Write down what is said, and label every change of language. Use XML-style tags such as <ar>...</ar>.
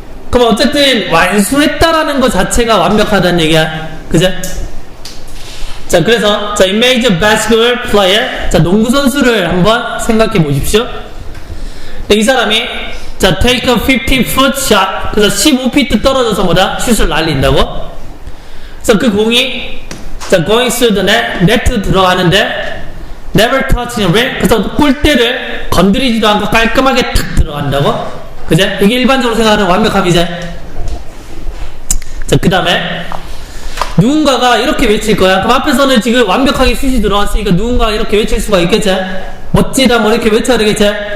<ko>그럼 어쨌든 완수했다라는 것 자체가 완벽하다는 얘기야. 그죠? 자, 그래서 자,</ko> <en>imagine basketball player.</en> <ko>자, 농구 선수를 한번 생각해 보십시오.</ko> <en>이 사람이 자, take a 15-foot shot.</en> <ko>그래서 15피트 떨어져서 슛을 날린다고. 그래서 그 공이</ko> <en>자, going through the net,</en> <ko>네트 들어가는데</ko> <en>never touching the rim.</en> <ko>그래서 골대를 건드리지도 않고 깔끔하게 탁 들어간다고. 그죠? 이게 일반적으로 생각하는 완벽함이죠. 자, 그 다음에 누군가가 이렇게 외칠 거야. 그럼 앞에서는 지금 완벽하게 슛이 들어왔으니까 누군가가 이렇게 외칠 수가 있겠지? 멋지다 뭐 이렇게 외쳐야 되겠지?</ko>